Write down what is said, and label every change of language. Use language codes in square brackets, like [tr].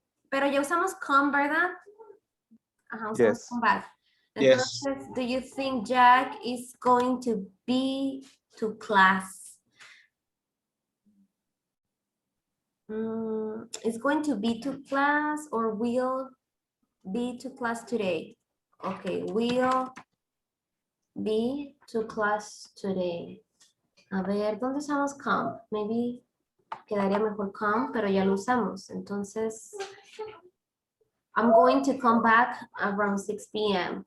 [es] Pero ya usamos come, ¿verdad? Ajá, usamos [en] Yes. come back. Yes. Entonces, do you think Jack is going to be to class? Is going to be to class or will be to class today? Okay, will be to class today? [es] A ver, ¿dónde usamos come? Maybe quedaría mejor come, pero ya lo usamos. [en] Entonces, I'm going to come back around 6 p.m.